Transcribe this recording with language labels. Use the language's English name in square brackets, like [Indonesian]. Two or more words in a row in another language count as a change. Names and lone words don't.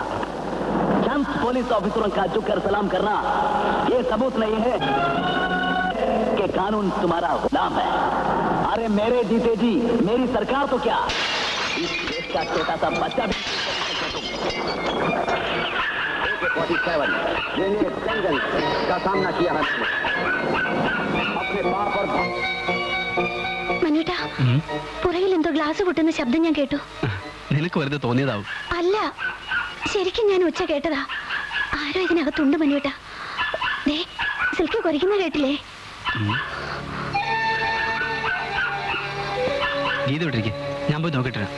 [Hindi] चंद पुलिस ऑफिसरों का झुककर सलाम करना ये सबूत नहीं है कि कानून तुम्हारा गुलाम है। अरे मेरे जीते जी मेरी सरकार तो क्या, इस देश का छोटा सा बच्चा भी जंगल का सामना किया है अपने बाप और [Malayalam] മനുട്ടാ, പുറകിൽ എന്തോ ഗ്ലാസ് പൊട്ടുന്ന ശബ്ദം ഞാൻ കേട്ടു. നിനക്ക് വെറുതെ തോന്നിയതാവും. അല്ല, ശരിക്കും ഞാൻ ഉച്ച കേട്ടതാ. ആരോ ഇതിനകത്തുണ്ട് മനുട്ടാ. ദേ സിൽക്ക് കുരയ്ക്കുന്ന കേട്ടില്ലേ? ഗീത വിട്ടിരിക്കെ, ഞാൻ പോയി നോക്കിട്ട് വരാം.